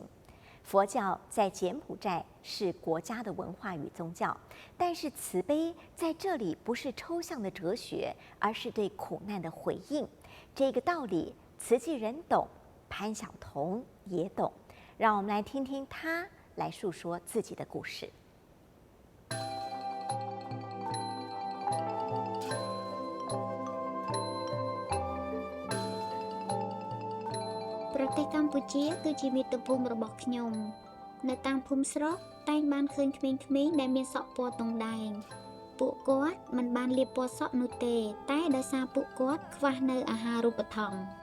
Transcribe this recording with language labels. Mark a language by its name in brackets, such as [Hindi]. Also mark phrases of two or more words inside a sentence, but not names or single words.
[Chinese] 佛教在柬埔寨是国家的文化与宗教，但是慈悲在这里不是抽象的哲学，而是对苦难的回应。这个道理，慈济人懂，潘晓彤也懂。让我们来听听他来述说自己的故事。 [Khmer] ប្រទេសកម្ពុជាគឺជាមាតុភូមិរបស់ខ្ញុំនៅតាមភូមិស្រុកតែងបានឃើញក្មេងៗដែលមានសក់ពណ៌ទង់ដែងពួកគាត់មិនបានលាបពណ៌សក់នោះទេតែដោយសារពួកគាត់ខ្វះនៅអាហារូបត្ថម្ភ